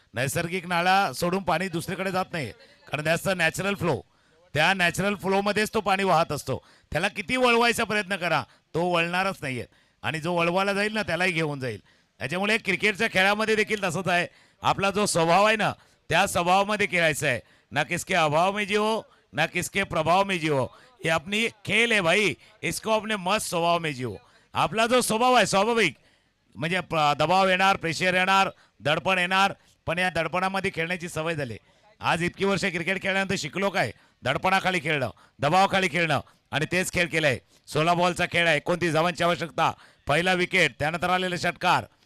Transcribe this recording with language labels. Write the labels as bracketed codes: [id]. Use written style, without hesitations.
[mr] नैसर्गिक नाळा सोडून पाणी दुसरीकडे जात नाही कारण त्याचा नॅचरल फ्लो. त्या नॅचरल फ्लोमध्येच तो पाणी वाहत असतो. त्याला किती वळवायचा प्रयत्न करा तो वळणारच नाहीये आणि जो वळवायला जाईल ना त्यालाही घेऊन जाईल. त्याच्यामुळे क्रिकेटच्या खेळामध्ये देखील तसंच आहे. आपला जो स्वभाव आहे ना त्या स्वभावामध्ये खेळायचा आहे. [hi] ना किसके अभाव में जियो ना किसके प्रभाव में जियो. ये अपनी खेल है भाई. इसको अपने मस्त स्वभाव में जियो. [mr] आपला जो स्वभाव आहे स्वाभाविक म्हणजे दबाव येणार प्रेशर येणार दडपण येणार पण या दडपणामध्ये खेळण्याची सवय झाली. आज इतकी वर्ष क्रिकेट खेळल्यानंतर शिकलो काय दडपणाखाली खेळणं दबावाखाली खेळणं आणि तेच खेळ केलाय. 16 बॉलचा खेळ आहे. 29 धावांची आवश्यकता. पहिला विकेट त्यानंतर आलेले षटकार